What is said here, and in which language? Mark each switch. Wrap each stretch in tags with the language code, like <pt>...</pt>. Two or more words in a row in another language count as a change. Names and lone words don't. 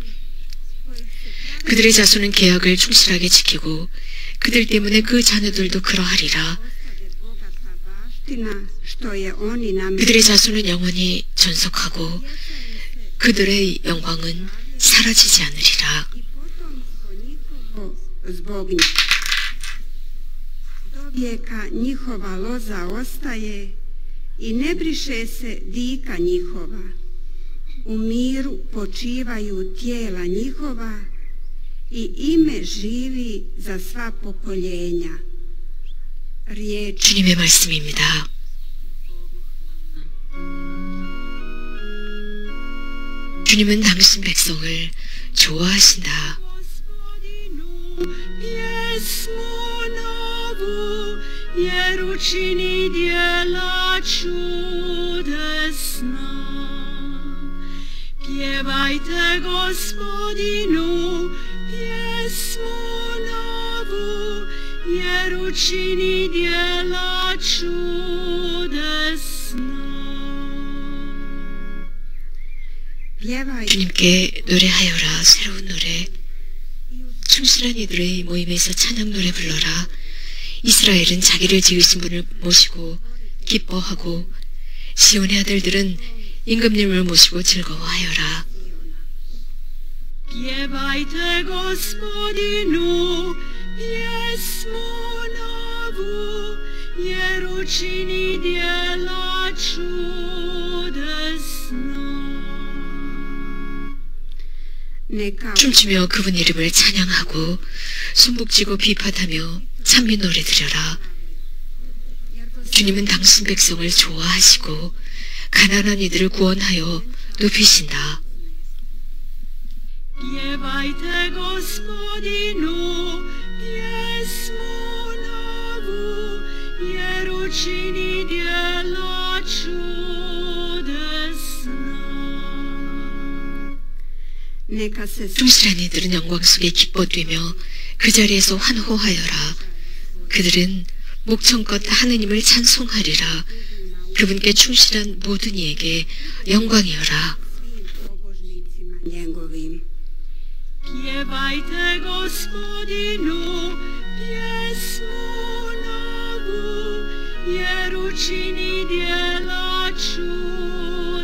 <ko>그들의 자손은 계약을 충실하게 지키고 그들 때문에 그 자녀들도 그러하리라. 그들의 자손은 영원히 전속하고 그들의 영광은 사라지지 않으리라.</ko> <hr>I ne briše se dika njihova, u miru počivaju tijela njihova i ime živi za sva pokoljenja.</hr> <ko>주님의 말씀입니다. 주님은 당신 백성을 좋아하신다.</ko> <hr>Jer učini djela čudesna. Pjevajte Gospodinu pjesmu novu, jer učini djela čudesna.</hr> <ko>주님께 노래하여라. 새로운 노래. 충실한 이들의 모임에서 찬양 노래 불러라. 이스라엘은 자기를 지으신 분을 모시고 기뻐하고 시온의 아들들은 임금님을 모시고 즐거워하여라.</ko> <hr>Pjevajte Gospodinu pjesmu novu, jer učini djela čudesna.</hr> <ko>춤추며 그분 이름을 찬양하고 손목쥐고 비파하며 찬미 노래 드려라. 주님은 당신 백성을 좋아하시고 가난한 이들을 구원하여 높이신다.</ko> <hr>Pjevajte Gospodinu pjesmu novu, jer učini djela čudesna.</hr> <ko>충실한 이들은 영광 속에 기뻐 뛰며 그 자리에서 환호하여라. 그들은 목청껏 하느님을 찬송하리라. 그분께 충실한 모든 이에게 영광이여라.</ko> <hr>Pjevajte Gospodinu pjesmu novu, jer učini djela čudesna.</hr>